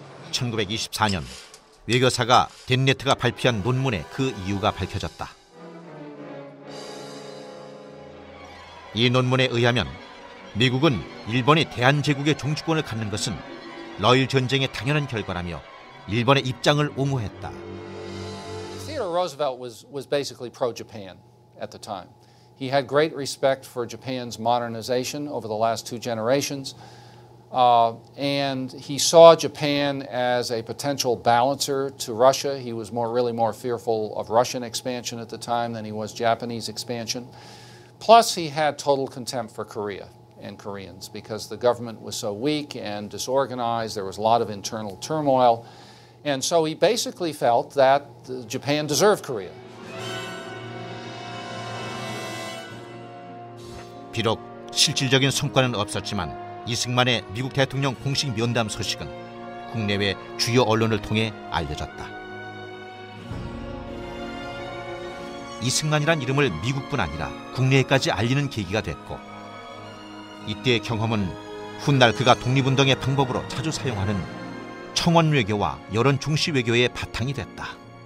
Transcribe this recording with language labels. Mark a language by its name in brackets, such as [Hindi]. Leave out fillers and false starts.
[Korean] 1924년 외교사가 덴네트가 발표한 논문에 그 이유가 밝혀졌다. 이 논문에 의하면 미국은 일본이 대한제국의 종주권을 갖는 것은 러일 전쟁의 당연한 결과라며 일본의 입장을 옹호했다. [English] Theodore Roosevelt was basically pro-Japan at the time. He had great respect for Japan's modernization over the last two generations. And he saw Japan as a potential balancer to Russia. He was really more fearful of Russian expansion at the time than he was Japanese expansion. Plus, he had total contempt for Korea. and Koreans because the government was so weak and disorganized. There was a lot of internal turmoil. And so he basically felt that Japan deserved Korea. [Korean] 비록 실질적인 성과는 없었지만 이승만의 미국 대통령 공식 면담 소식은 국내외 주요 언론을 통해 알려졌다. 이승만이란 이름을 미국뿐 아니라 국내에까지 알리는 계기가 됐고 이때의 경험은 훗날 그가 독립운동의 방법으로 자주 사용하는 청원 외교와 여론 중시 외교의 바탕이 됐다.